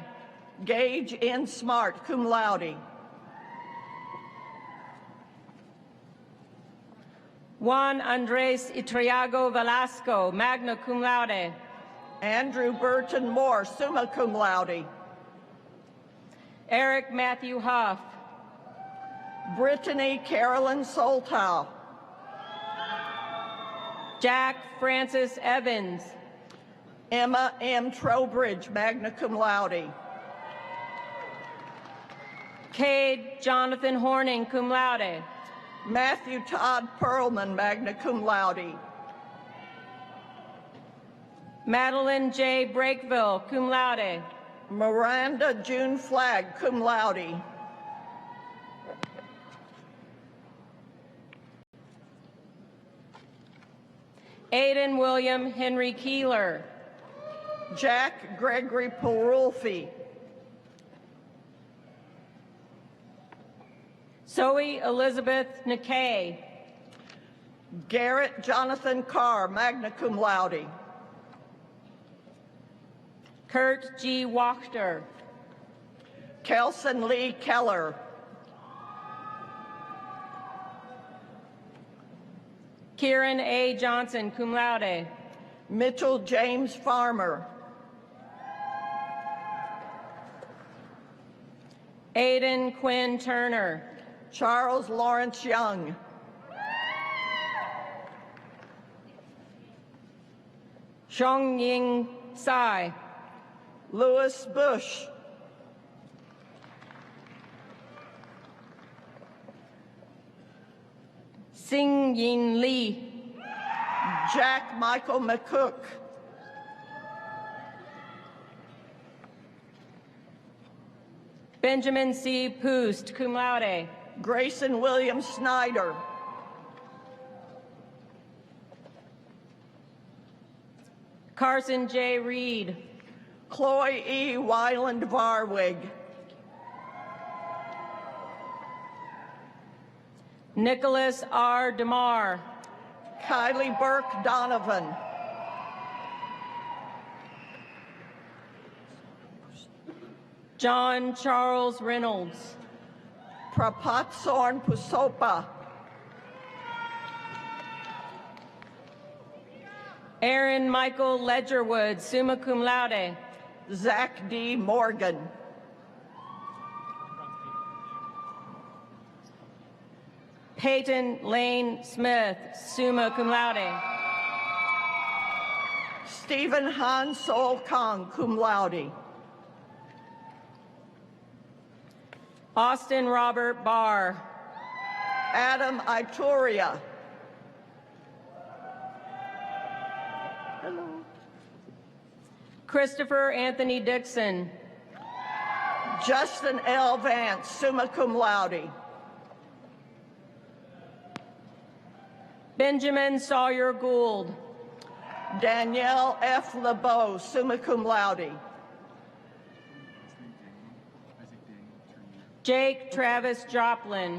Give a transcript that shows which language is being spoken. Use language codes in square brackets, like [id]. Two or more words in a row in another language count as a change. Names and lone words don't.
[en] Gage N. Smart, [la] cum laude. [en] Juan Andres Itriago Velasco, [la] magna cum laude. [en] Andrew Burton Moore, [la] summa cum laude. [en] Eric Matthew Huff. Brittany Carolyn Soltow. Jack Francis Evans. Emma M. Trowbridge, [la] magna cum laude. [en] Cade Jonathan Horning, [la] cum laude. [en] Matthew Todd Perlman, [la] magna cum laude. [en] Madeline J. Brakeville, [la] cum laude. [en] Miranda June Flagg, [la] cum laude. [en] Aiden William Henry Keeler. Jack Gregory Perulfi. Zoe Elizabeth Nikkei. Garrett Jonathan Carr, [la] magna cum laude. [en] Kurt G. Wachter. Kelson Lee Keller. Kieran A. Johnson, [la] cum laude. [en] Mitchell James Farmer. Aiden Quinn Turner. Charles Lawrence Young. Xiong Ying Tsai. Louis Bush. Sing Yin Lee. Jack Michael McCook. Benjamin C. Poost, [la] cum laude. [en] Grayson William Snyder. Carson J. Reed. Chloe E. Weiland Varwig. Nicholas R. DeMar. Kylie Burke Donovan. John Charles Reynolds. Prapat Sorn Pusopa. Aaron Michael Ledgerwood, [la] summa cum laude. [en] Zach D. Morgan. Peyton Lane Smith, [la] summa cum laude. [en] Stephen Han Sol Kong, [la] cum laude. [en] Austin Robert Barr. Adam Ituria. Christopher Anthony Dixon. Justin L. Vance, [la] summa cum laude. [en] Benjamin Sawyer Gould. Danielle F. LeBeau, [la] summa cum laude. [en] Jake Travis Joplin.